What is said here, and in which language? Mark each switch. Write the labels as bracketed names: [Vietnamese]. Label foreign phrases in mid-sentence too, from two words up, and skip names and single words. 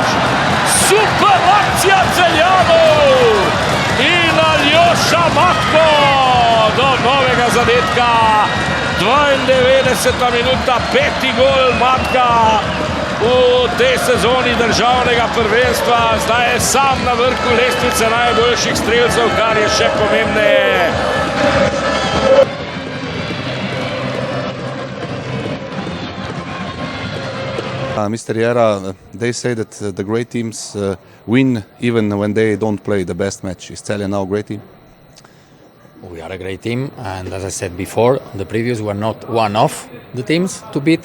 [Slovenian] Super akcija Celjanov in Aljoša Matko do novega zadetka. 92. minuta, 5. gol Matka v tej sezoni državnega prvenstva. Zdaj je sam na vrhu lestvice najboljših strelcev, kar je še pomembneje. [English] Mr. Jera, they say that the great teams win even when they don't play the best match. Is Celje now a great team? We are a great team, and as I said before, the previous were not one of the teams to beat.